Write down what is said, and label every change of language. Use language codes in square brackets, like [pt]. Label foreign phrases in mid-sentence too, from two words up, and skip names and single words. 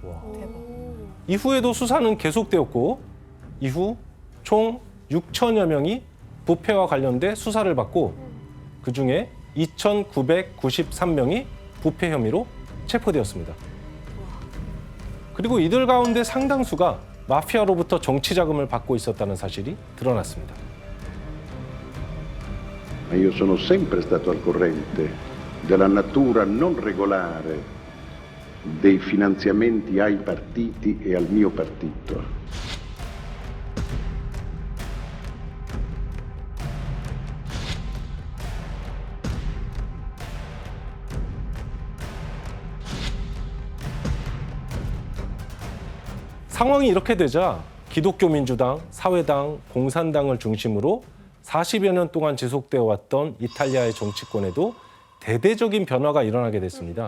[ko] 이후에도 수사는 계속되었고 이후 총 6천여 명이 부패와 관련돼 수사를 받고 그중에 2,993명이 부패 혐의로 체포되었습니다. 그리고 이들 가운데 상당수가 마피아로부터 정치 자금을 받고 있었다는 사실이 드러났습니다. [it] Ma io sono sempre stato al corrente della natura non regolare dei finanziamenti ai partiti e al mio partito. [ko] 상황이 이렇게 되자 기독교 민주당, 사회당, 공산당을 중심으로 40여 년 동안 지속되어 왔던 이탈리아의 정치권에도 대대적인 변화가 일어나게 됐습니다.